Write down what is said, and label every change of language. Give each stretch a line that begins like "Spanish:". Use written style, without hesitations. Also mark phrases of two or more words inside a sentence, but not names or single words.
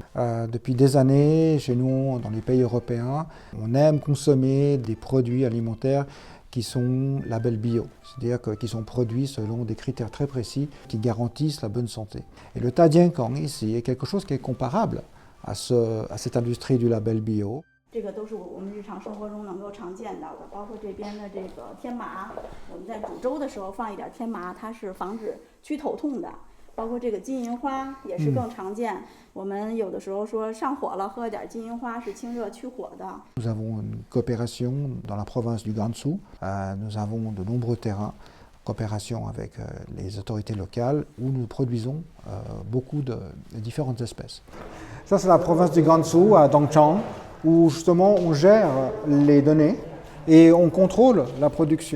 French: Depuis des années, chez nous, dans les pays européens, on aime consommer des produits alimentaires qui sont label bio, c'est-à-dire qui sont produits selon des critères très précis qui garantissent la bonne santé. Et le Tadiankang ici est quelque chose qui est comparable à cette industrie du label bio.
Chinese: 这个都是我们日常生活中能够常见到的，包括这边的这个天麻，我们在煮粥的时候放一点天麻，它是防止去头痛的。包括这个金银花也是更常见，我们有的时候说上火了，喝一点金银花是清热去火的。
French: Nous avons une coopération dans la province du Gansu. Nous avons de nombreux terrains, coopération avec les autorités locales où nous produisons beaucoup de différentes espèces. Ça c'est la province du Gansu à Dongchang, où justement on gère les données et on contrôle la production.